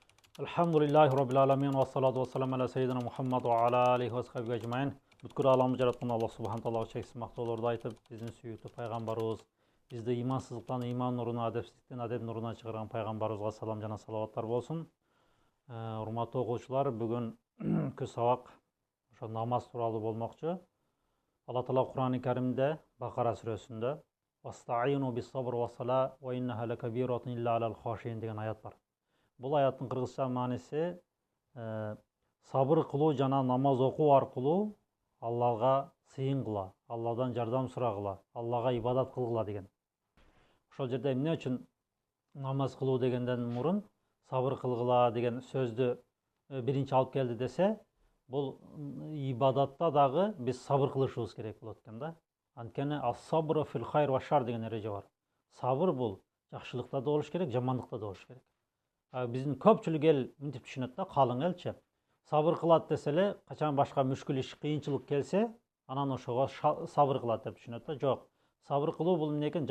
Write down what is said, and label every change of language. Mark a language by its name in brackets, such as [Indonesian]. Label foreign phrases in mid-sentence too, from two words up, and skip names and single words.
[Arabic] الحمد لله رب العالمين والصلاة والسلام على سيدنا محمد وعلى آله وصحبه أجمعين. [Kyrgyz] Бүткүл аламды жараткан Аллах [Arabic] سبحانه وتعالى [Kyrgyz] чексиз мактоолорду айтып, биздин сүйүктүү пайгамбарыбыз, бизди имансыздыктан иман нурuna, адепсиздиктен адеп нурuna чыгарган пайгамбарыбызга салам жана салаваттар болсун. Урматтуу окуучулар, бүгүнкү сабак ошо намаз тууралуу болмокчу. Алла Таала Кур'ан-ы Каримде Бакара сүрөсүндө [Arabic] "واستعينوا بالصبر والصلاة وإنها لكبيرة إلا على الخاشعين" [Kyrgyz] деген аят бар. Бул аяттын кыргызча мааниси сабыр кылуу жана намаз окуу аркылуу Аллага сыйын кыла, Алладан жардам сурагыла, Аллага ибадат кылгыла деген. Ошол жерде эмне үчүн намаз кылуу дегенден мурун сабыр кылгыла деген сөздү биринчи алып келди десе, бул ибадатта дагы биз сабыр кылышыбыз керек болот экен да. Анткени [Arabic] الصبر في الخير والشر [Kyrgyz] деген эреже бар. Сабыр бул жакшылыкта да болуш керек, жамандыкта да болуш керек. Биздин көпчүлүк эл мынтип түшүнөт да, калың элчи. Сабыр кылат десе эле, качан башка мүшкүл иш, кыйынчылык келсе, анан ошого сабыр кылат деп түшүнөт да. Жок. Сабыр кылуу бул эмне экен?